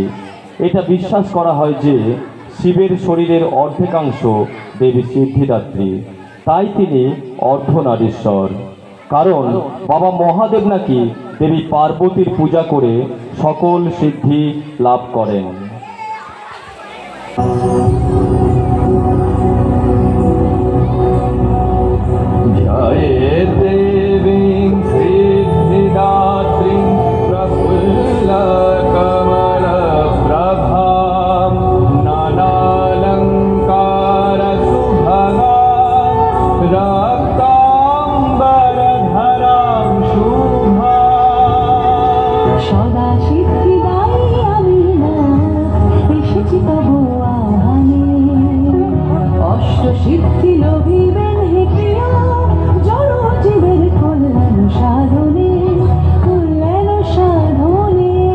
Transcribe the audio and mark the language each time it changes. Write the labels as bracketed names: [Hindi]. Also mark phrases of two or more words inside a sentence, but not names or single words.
[Bangla] এটা বিশ্বাস করা হয় যে শিবের শরীরের অর্ধেকাংশ দেবী সিদ্ধিদাত্রী, তাই তিনি অর্ধনারীশ্বর। কারণ বাবা মহাদেব নাকি দেবী পার্বতীর পূজা করে সকল সিদ্ধি লাভ করেন। [Sanskrit] देवीं सिद्धिदात्रीं प्रफुल्लकमलप्रभां नानालङ्कारसुभगां रक्ताम्बरधरां शुभां। [Bangla] সদা সিদ্ধিদায়ী আমি না এসেছি তবু আহ্বানে, অষ্ট সিদ্ধি লোভিবেন হে প্রিয়া, জড় জীবের কল্যাণ সাধনে, কল্যাণ সাধনে।